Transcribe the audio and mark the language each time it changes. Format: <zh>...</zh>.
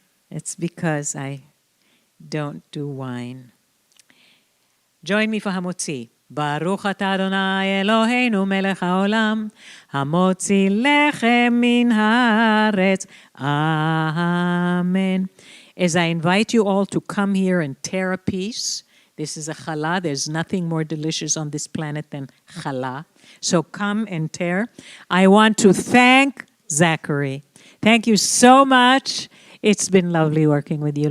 <en>It's because I don't do wine. Join me for Hamotzi.</en> <he>ברוך אתה אדוני אלוהינו מלך העולם, המוציא לחם מן הארץ.</he> <en>Amen. As I invite you all to come here and tear a piece, this is a challah. There's nothing more delicious on this planet than challah. So come and tear. I want to thank Zachary. Thank you so much. It's been lovely working with you.</en>